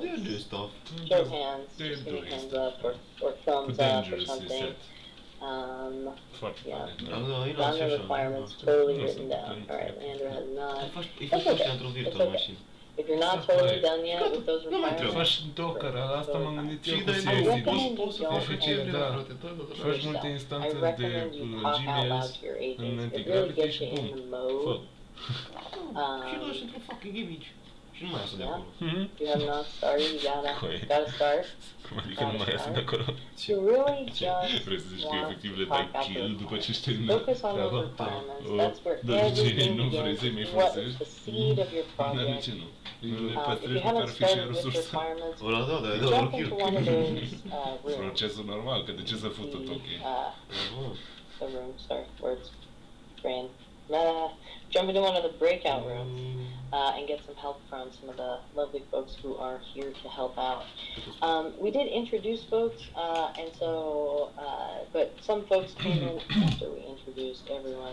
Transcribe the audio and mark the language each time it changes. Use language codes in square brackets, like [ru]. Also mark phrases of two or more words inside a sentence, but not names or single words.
[en] They do stuff. Show of hands. Just give me hands up or thumbs up or something. Yeah. Gotten the requirements totally written down. Alright, Leandro has not. That's okay. It's okay. If you're not totally done yet with those requirements, [ro] faci docker, asta m-am gândit eu cu [en] I recommend you don't [ro] efectiv, da. Faci multe instanțe de Gmail în Antigravity și bum, fă. Și doar într-o [en] fucking image. [ro] Și nu mai iasă de acolo. [en] You have not started, you gotta start. [ro] Cum adică nu mai iasă de acolo? [en] You really just [ro] Vrei să zici că efectiv le [en] want [ro] dai [en] to [ro] kill după ce ești terminat [en] focus on those requirements. That's where [ro] Dar de ce [en] everything [ro] nu vrei [en] begins. [ro] să-i mai [en] What is [ro] folosești? [en] the seed of your [ro] Dar de [en] project? [ro] ce nu? Le [en] If [ro] păstrezi [en] you [ro] măcar [en] haven't started [ro] fișierul [en] with [ro] sursă. [en] requirements, [ro] Ăla da, [en] jump into one of those rooms. [ro] Procesul normal, că de ce să fută tot? [en] The room, sorry, words, brain. Jump into one of the breakout rooms and get some help from some of the lovely folks who are here to help out. We did introduce folks, and so, but some folks came in after we introduced everyone.